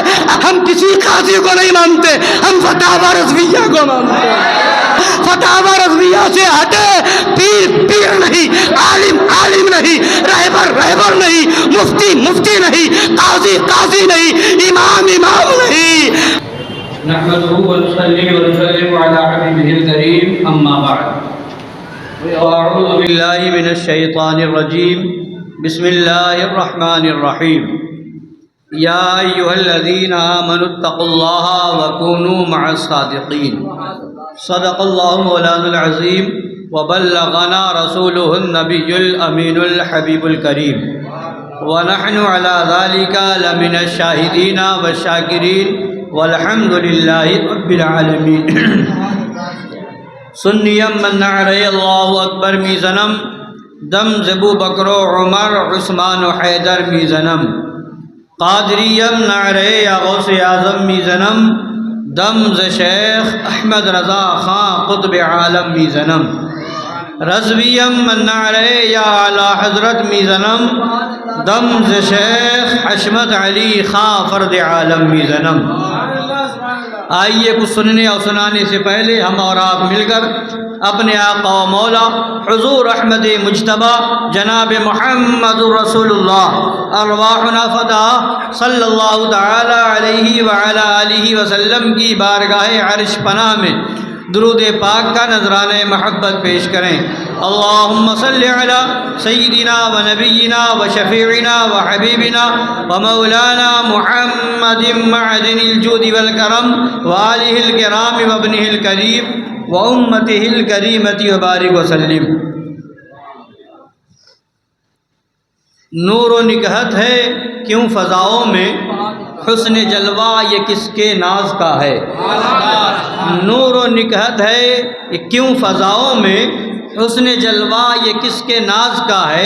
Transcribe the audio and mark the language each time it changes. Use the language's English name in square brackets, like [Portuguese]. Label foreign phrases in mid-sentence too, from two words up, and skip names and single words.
[Urdu] ہم کسی قاضی کو نہیں مانتے، ہم فتاوی رضویہ کو مانتے ہیں۔ فتاوی رضویہ سے ہٹے، پیر نہیں، عالم نہیں، رہبر نہیں، مفتی نہیں، قاضی نہیں، امام نہیں۔ [Arabic] نحمده ونصلي ونسلم على حبيبه الكريم اما بعد واعوذ بالله من الشيطان الرجيم بسم الله الرحمن الرحيم يا ايها الذين امنوا اتقوا الله وكونوا مع الصادقين صدق الله مولانا العظيم وبلغنا رسوله النبي الامين الحبيب الكريم ونحن على ذلك لمن الشاهدين والشاكرين والحمد للہ رب العالمین۔ [Persian] سنیم من نعرہ اللہ اکبر میزنم دم زبو بکر و عمر عثمان و حیدر میزنم قادریم نعرہ یا غوث اعظم میزنم دم ز شیخ احمد رضا خان قطب عالم میزنم رضویم من نعرہ یا اعلی حضرت میزنم دم ز شیخ حشمت علی خان فرد عالم میزنم۔ [Urdu] آئیے کچھ سننے اور سنانے سے پہلے ہم اور آپ مل کر اپنے آقا و مولا حضور احمد مجتبی جناب محمد رسول اللہ [Arabic] ارواحنا فداہ صلی اللہ تعالی علیہ وعلی آلہ وسلم [Urdu] کی بارگاہ عرش پناہ میں درود پاک کا نذرانہ محبت پیش کریں۔ [Arabic] اللہم صلی علی سیدنا و نبینا و شفیعنا و حبیبنا و مولانا محمد معدن الجود والکرم و آلہ الکرام و ابنہ الکریم و امتہ الکریمۃ و بارک وسلم۔ [Urdu] نور و نکہت ہے کیوں فضاؤں میں، حسن جلوہ یہ کس کے ناز کا ہے۔ نور و نکہت ہے یہ کیوں فضاؤں میں، حسن جلوہ یہ کس کے ناز کا ہے۔